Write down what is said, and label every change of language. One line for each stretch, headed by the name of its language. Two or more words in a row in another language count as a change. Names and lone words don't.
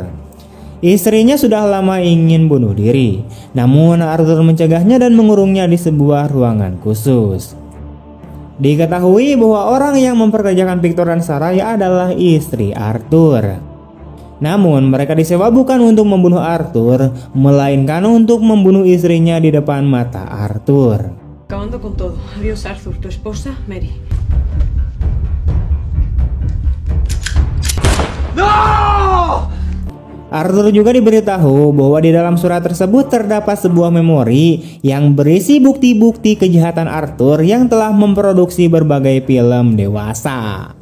Indonesian: Istrinya sudah lama ingin bunuh diri, namun Arthur mencegahnya dan mengurungnya di sebuah ruangan khusus. Diketahui bahwa orang yang memperkerjakan Victor dan Sarai adalah istri Arthur. Namun mereka disewa bukan untuk membunuh Arthur, melainkan untuk membunuh istrinya di depan mata Arthur.
Spanish: Acabando con todo. Adiós, Arthur. Tu esposa, Mary.
Indonesian: Arthur juga diberitahu bahwa di dalam surat tersebut terdapat sebuah memori yang berisi bukti-bukti kejahatan Arthur yang telah memproduksi berbagai film dewasa.